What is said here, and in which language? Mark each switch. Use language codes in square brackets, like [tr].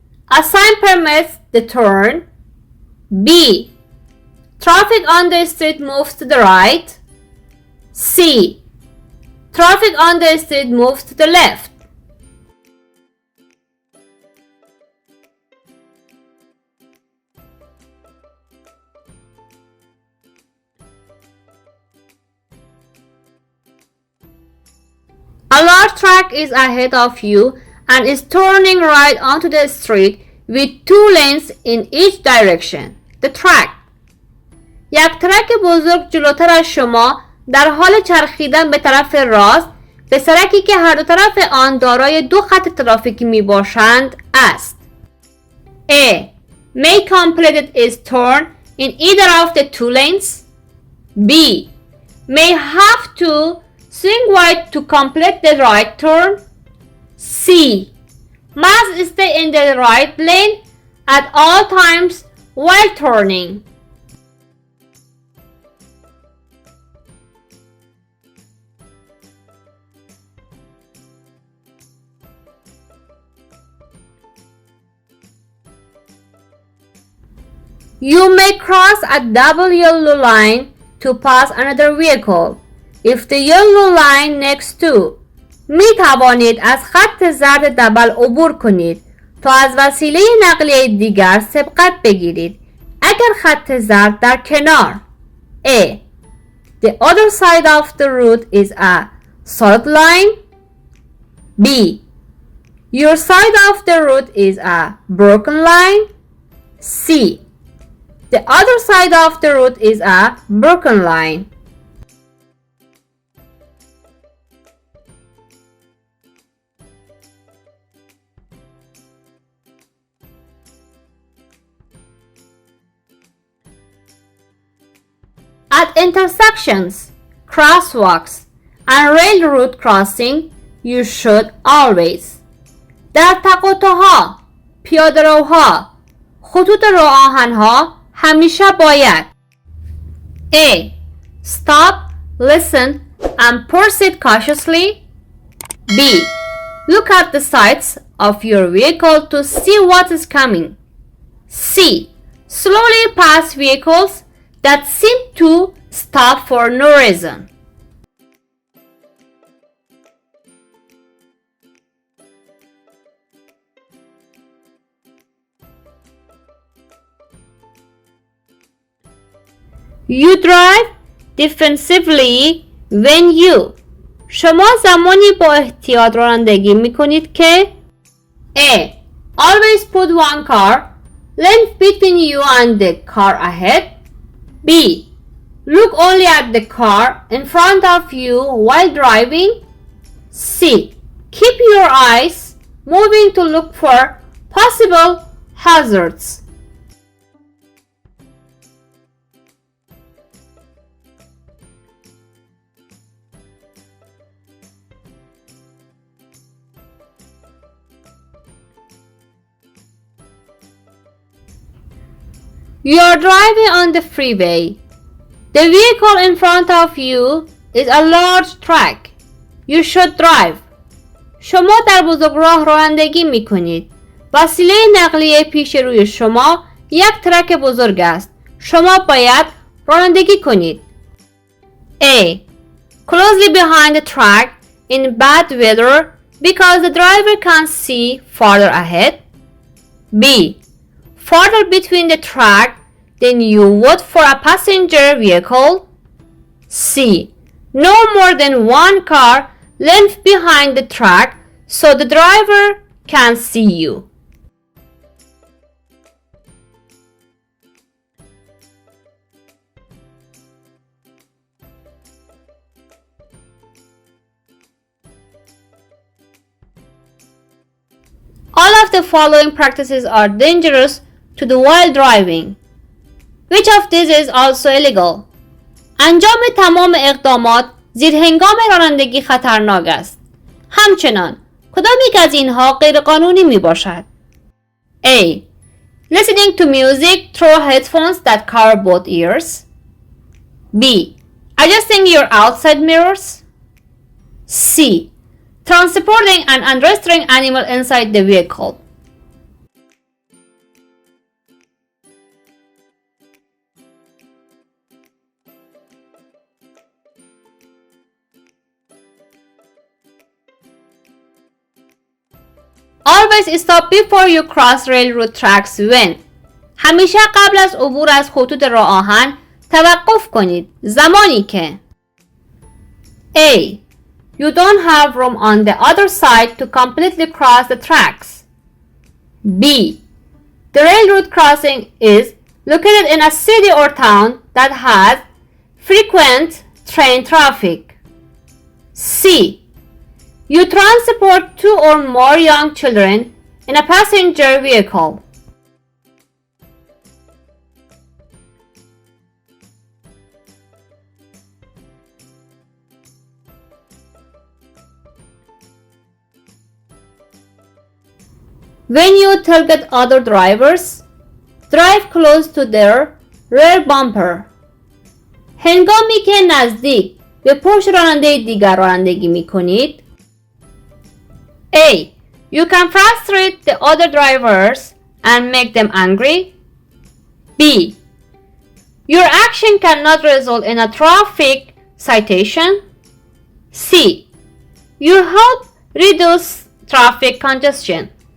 [en] A sign permits the turn. B. Traffic on the street moves to the right. C. Traffic on the street moves to the left. A large truck is ahead of you and is turning right onto the street with 2 lanes in each direction. The track. [fa] یک ترک بزرگ جلوتر از شما در حال چرخیدن به طرف راست به سرکی که هر دو طرف آن دارای 2 خط ترافیکی می باشند است. [en] A. May complete its turn in either of the 2 lanes. B. May have to swing right to complete the right turn. C. Must stay in the right lane at all times while turning. You may cross a double yellow line to pass another vehicle. If the yellow line next to. [fa] می توانید از خط زرد دبل عبور کنید تا از وسیله نقلیه دیگر سبقت بگیرید اگر خط زرد در کنار. [en] A. The other side of the road is a solid line. B. Your side of the road is a broken line. C. The other side of the road is a broken line. At intersections, crosswalks, and railroad crossing, you should always. [fa] در تقاطع‌ها، پیاده‌روها، خطوط راه آهن‌ها همیشه باید A. [en] Stop, listen, and proceed cautiously. B. Look at the sides of your vehicle to see what is coming. C. Slowly pass vehicles that seem to stop for no reason. You drive defensively when you. [fa] شما زمانی با احتیاط رانندگی می کنید که A. [en] Always put one car length between you and the car ahead. B. Look only at the car in front of you while driving. C. Keep your eyes moving to look for possible hazards. You are driving on the freeway. The vehicle in front of you is a large truck. You should drive. [fa] شما در بزرگراه رانندگی می کنید. وسیله نقلیه پیش روی شما یک ترک بزرگ است. شما باید رانندگی کنید. [en] A. Closely behind the truck, in bad weather because the driver can see farther ahead? B. Farther between the track than you would for a passenger vehicle? C. No more than one car length behind the track so the driver can see you. All of the following practices are dangerous to do while driving. Which of these is also illegal? [fa] انجام تمام اقدامات زیر هنگام رانندگی خطرناک است. همچنان کدام یک از اینها غیرقانونی می باشد؟ A. [en] Listening to music through headphones that cover both ears. B. Adjusting your outside mirrors. C. Transporting an unrestrained animal inside the vehicle. Always stop before you cross railroad tracks when. [fa] همیشه قبل از عبور از خطوط راه آهن توقف کنید زمانی که A. [en] You don't have room on the other side to completely cross the tracks. B. The railroad crossing is located in a city or town that has frequent train traffic. C. You transport 2 or more young children in a passenger vehicle. When you target other drivers, drive close to their rear bumper. [fa] هنگامی که نزدیک به پشت راننده دیگر رانندگی می کنید. [en] A. You can frustrate the other drivers and make them angry. B. Your action cannot result in a traffic citation. C. You help reduce traffic congestion.